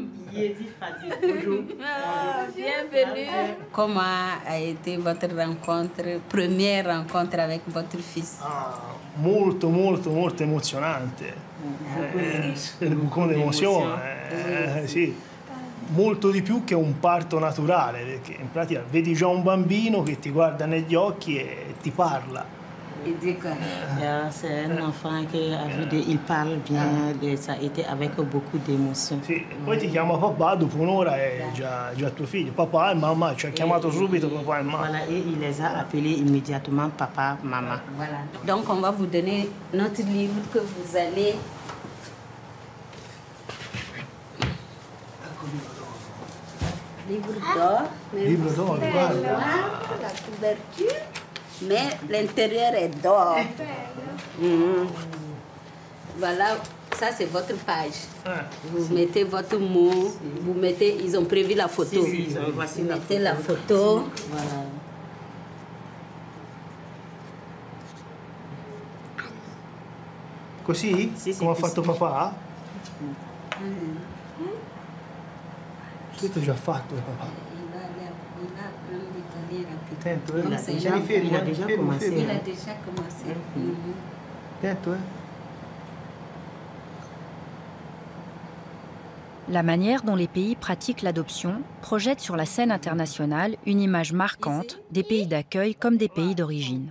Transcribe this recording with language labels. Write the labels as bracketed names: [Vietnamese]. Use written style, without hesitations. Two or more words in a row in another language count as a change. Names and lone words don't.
[French] Il est dit Fadim. Bonjour. Bienvenue. Comment a été votre première rencontre avec votre fils? [Italian] Molto emozionante. [French] Beaucoup d'emozione. [Italian] Sì. Molto di più che un parto naturale, perché in pratica vedi già un bambino che ti guarda negli occhi e ti parla. [French] C'est un enfant il parle bien, ça a été avec beaucoup d'émotion. [Italian] Sì, poi ti chiama papà, dopo un'ora è già tuo figlio. Papà e mamma, ci ha chiamato subito papà e mamma. [French] Voilà, et il les a appelés immédiatement papa, maman. Voilà. Donc on va vous donner notre livre que vous allez... Livre d'or. Livre d'or, guarda. La couverture. Mais l'intérieur est d'or. Voilà, ça c'est votre page. Vous mettez votre mot, vous mettez, ils ont prévu la photo. Voici vous mettez la photo. Voilà. [Italian] Così? Come ha fatto papà? Questo già fatto papà. Attento, [French] il a déjà commencé. Il a déjà commencé. [Italian] Attento, [French] La manière dont les pays pratiquent l'adoption projette sur la scène internationale une image marquante des pays d'accueil comme des pays d'origine.